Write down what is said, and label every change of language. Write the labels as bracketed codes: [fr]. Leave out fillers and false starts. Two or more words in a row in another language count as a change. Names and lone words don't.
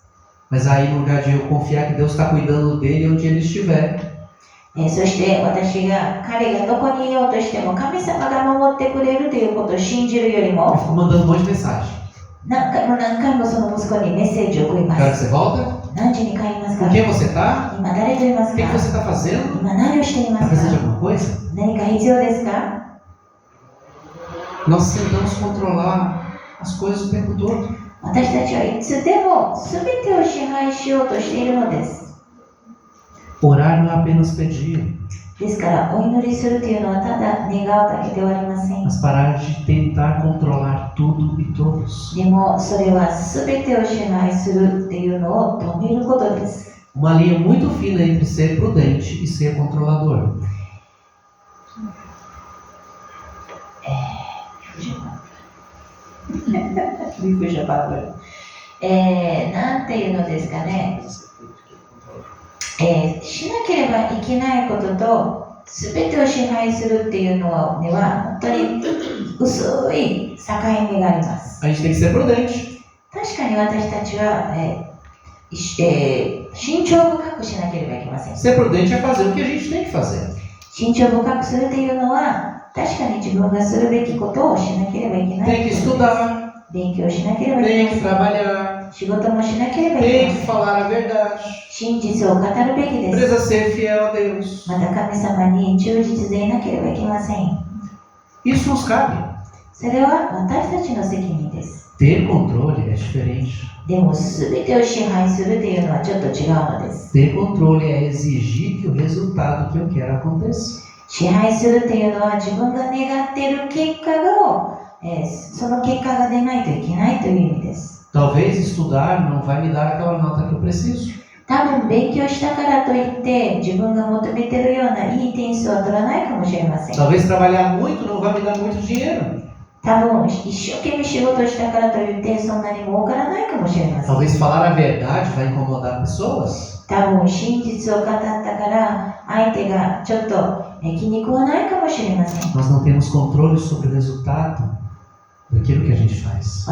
[pt] Mas aí, no lugar de eu confiar que Deus está cuidando dele onde ele estiver, [ja] そして私が彼がどこにいようとしても神様が守ってくれるということを信じるより [pt] eu [ja] も [pt] fico mandando um monte de mensagem. [ja] 何回もその息子にメッセージを送りま [pt] Que hora que [ja] す。 [pt] você volta? [ja] 何時に帰りますか？ [pt] Com quem você está? [ja] 今誰といま [pt] O [ja] す [pt] que [ja] か？ [pt] você está fazendo? [ja] 今何をしていま [pt] Está [ja] す [pt] precisando de [ja] か？ [pt] alguma coisa? [ja] 何か必要ですか？ [pt] Nós tentamos controlar as coisas o tempo todo. [ja] 私たちはいつでも全てを支配しようとしているのです。 [pt] Orar não é apenas pedir, [ja] ですからお祈りするというのはただ願うだけではありません。 [pt] mas parar de tentar controlar tudo e todos. [ja] でもそれは全てを支配するっていうのを止めることです。 [pt] Uma linha muito fina entre ser prudente e ser controlador. [ja] なんていうのですかね、しなければいけないことと全てを支配するっていうのには本当に薄い境目があります。 [pt] A gente tem que ser prudente. [ja] 確かに私たちは、慎重深くしなければいけません。 [pt] Ser prudente é fazer o que a gente tem que fazer. [ja] 慎重深くするというのは確かに自分がするべきことをしなければいけない。 [pt] Tem que estudar, [ja] 勉強しなければいけ [pt] tem [ja] ま [pt] que [ja] せん。 [pt] trabalhar, [ja] 仕事もしなければいけ [pt] tem [ja] ま [pt] que [ja] せん。 [pt] falar a verdade. [ja] 真実を語るべきです。 [pt] Precisa ser fiel a Deus. [ja] また神様に忠実でいなければいけません。 [pt] Isso nos cabe. [ja] それは私たちの責任です。 [pt] Ter controle é diferente. [ja] でも全てを支配するというのはちょっと違うのです。 [pt] Ter controle é exigir que o resultado que eu quero aconteça. [ja] 支配するというのは自分が願っている結果を、その結果が出ないといけないという意味です。 [pt] Talvez estudar não vai me dar aquela nota que eu preciso. [ja] 多分勉強したからといって自分が求めているようないい点数は取らないかもしれません。 [pt] Talvez trabalhar muito não vai me dar muito dinheiro. [ja] 多分一生懸命仕事したからといってそんなに儲からないかもしれません。 [pt] Talvez falar a verdade vai incomodar pessoas. [ja] 多分真実を語ったから相手がちょっと気に食わないかもしれません。 [pt] Nós não temos controle sobre o resultado daquilo que a gente faz.